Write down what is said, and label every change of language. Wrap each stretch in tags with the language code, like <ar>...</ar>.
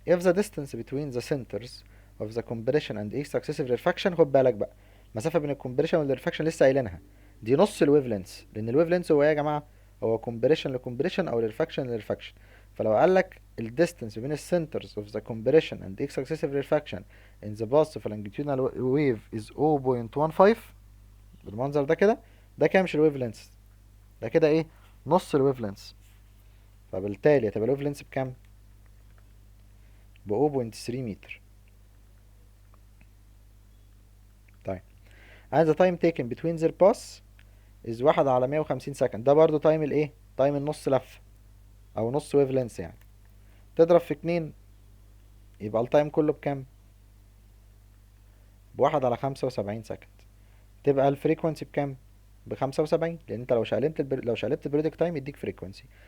<en>if the distance between the centers of the compression and each successive refraction.</en> <ar>خد بالك بقى، المسافة بين الكمبريشن والريفراكشن لسه قايلينها، دي نص الويف لينس، لأن الويف لينس هو ايه يا جماعة؟ هو كومبريشن لكومبريشن أو ريفراكشن لريفراكشن. فلو قال لك الديستانس بين السنترز</ar> <en>of the compression and each successive refraction in the pulse of a longitudinal wave is</en> <ar>0.15 بالمنظر ده كده، ده كده مش الويف لينس، ده كده ايه؟ نص الويف لينس. فبالتالي هتبقى الويف لينس بكام؟ ب 0.3 متر.</ar> <en>طيب and the time taken between their pass is 1/150 second.</en> <ar>ده برضو تايم الايه؟ تايم النص لفة او نص ويف لينس يعني. تضرب في 2 يبقى التايم كله بكام؟ ب1/75 سكند. تبقى الفريكونسي بكام؟ ب75، لان انت لو شقلبت البريدك تايم يديك فريكونسي.</ar>